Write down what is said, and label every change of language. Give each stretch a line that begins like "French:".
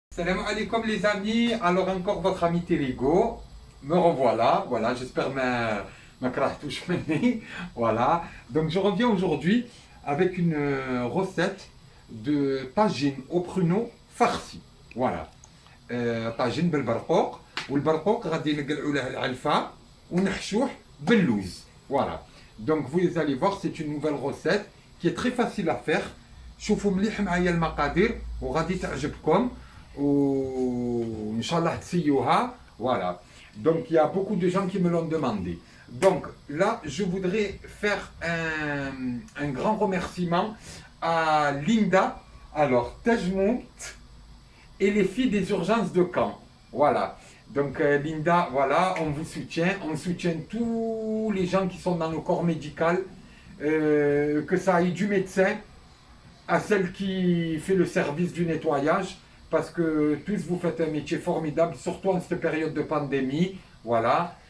French: Salam alaikum les amis, alors encore votre ami Terrigo, me revoilà, voilà, j'espère ma touche voilà. Donc je reviens aujourd'hui avec une recette de tagine au pruneau farci, voilà.
Arabic: طاجين بالبرقوق والبرقوق غادي نقلعوا له العلفه ونحشوه باللوز voilà.
French: Donc vous allez voir, c'est une nouvelle recette qui est très facile à faire.
Arabic: شوفوا مليح معايا المقادير وغادي تعجبكم وان شاء الله تسيوها voilà.
French: Donc il y a beaucoup de gens qui me l'ont demandé. Donc là je voudrais faire un grand remerciement à Linda, alors Tajmout et les filles des urgences de Caen. Voilà. Donc Linda, voilà, on vous soutient. On soutient tous les gens qui sont dans le corps médical, que ça aille du médecin à celle qui fait le service du nettoyage, parce que tous vous faites un métier formidable, surtout en cette période de pandémie. Voilà.